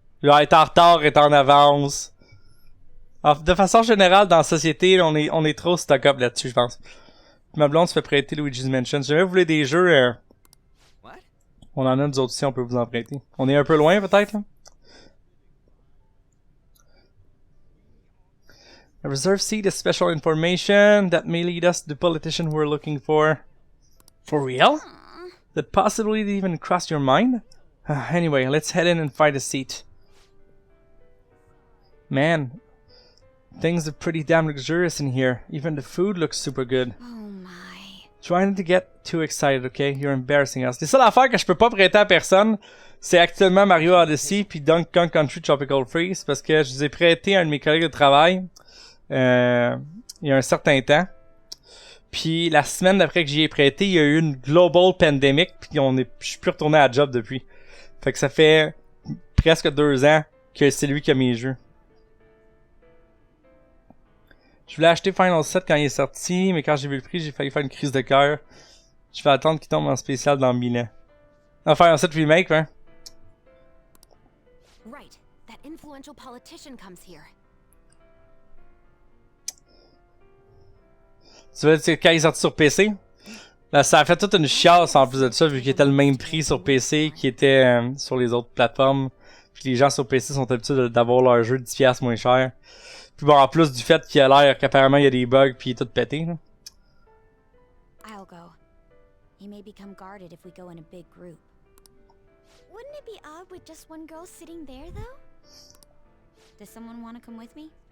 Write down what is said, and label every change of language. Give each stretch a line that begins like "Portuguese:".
French: Genre, être en retard, être en avance. Alors, de façon générale, dans la société, on est trop stock-up là-dessus, je pense. Ma blonde se fait prêter Luigi's Mansion. Si jamais vous voulez des jeux, on en a nous autres aussi, on peut vous en prêter. On est un peu loin, peut-être, là.
English: A reserved seat is special information that may lead us to the politician we're looking for. For real? That possibility even crossed your mind? Anyway, let's head in and find a seat. Man, things are pretty damn luxurious in here. Even the food looks super good. Oh my. Try not to get too excited, okay? You're embarrassing us.
French: C'est ça l'affaire que je peux pas prêter à personne. C'est actuellement Mario Odyssey puis Donkey Kong Country Tropical Freeze parce que je les ai prêtés à un de mes collègues de travail il y a un certain temps. Puis la semaine d'après que j'y ai prêté, il y a eu une
English: global pandemic
French: puis je suis plus retourné à la job depuis. Fait que ça fait presque 2 ans que c'est lui qui a mes jeux. Je voulais acheter Final 7 quand il est sorti, mais quand j'ai vu le prix, j'ai failli faire une crise de cœur. Je vais attendre qu'il tombe en spécial dans 1000 ans. On va faire un set remake, hein?
English: Right. That influential politician comes here.
French: Tu vois, quand il est sorti sur PC, là, ça a fait toute une chiasse en plus de ça, vu qu'il était le même prix sur PC qu'il était sur les autres plateformes. Puis les gens sur PC sont habitués d'avoir leur jeu 10$ moins cher. Puis bon, en plus du fait qu'il a l'air qu'apparemment il y a des bugs puis il est tout pété, là.
English: I'll go. He may become guarded if we go in a big group. Wouldn't it be odd with just one girl sitting there, though? Does someone want to come with me?